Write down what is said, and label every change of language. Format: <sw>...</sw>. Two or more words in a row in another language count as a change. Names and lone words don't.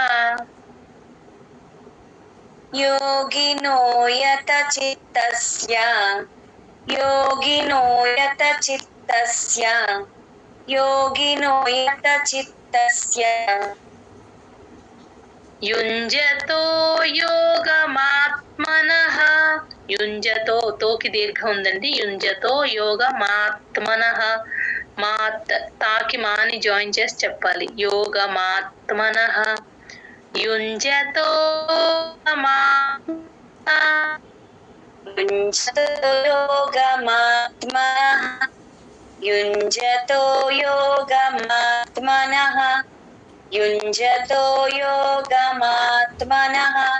<sa>योगिनो यतचित्तस्य योगिनो यतचित्तस्य योगिनो यतचित्तस्य युञ्जतो योगमात्मनः युञ्जतो</sa> <te>తోకి దీర్ఘం ఉందండి</te> <sa>యుంజతో యోగమాత్మనః</sa> <te>మాత్ తాకి మాని జాయిన్ చేసి చెప్పాలి</te> <sa>యోగమాత్మనః యుంజతో योगमात्मनः युञ्जतो योगमात्मनः युञ्जतो योगमात्मनः</sa>